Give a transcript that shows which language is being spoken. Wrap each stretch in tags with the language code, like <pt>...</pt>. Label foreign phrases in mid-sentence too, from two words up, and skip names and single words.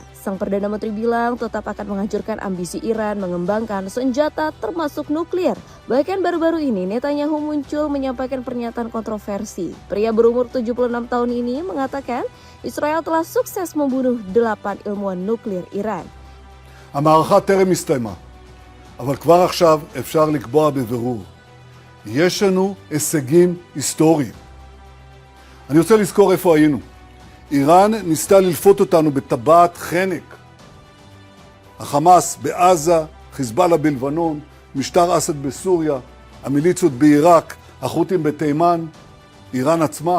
<id>Sang Perdana Menteri bilang tetap akan menghancurkan ambisi Iran mengembangkan senjata termasuk nuklir. Bahkan baru-baru ini Netanyahu muncul menyampaikan pernyataan kontroversi. Pria berumur 76 tahun ini mengatakan Israel telah sukses membunuh 8 ilmuwan nuklir Iran.</id> <he>המערכה טרם הסתיימה, אבל כבר עכשיו אפשר לקבוע בבירור. יש לנו הישגים היסטוריים. אני רוצה לזכור איפה היינו. איראן ניסתה ללפות אותנו בטבעת חנק. החמאס בעזה, חיזבאללה בלבנון, משטר אסד בסוריה, המיליציות בעיראק, החות'ים בתימן, איראן עצמה.</he>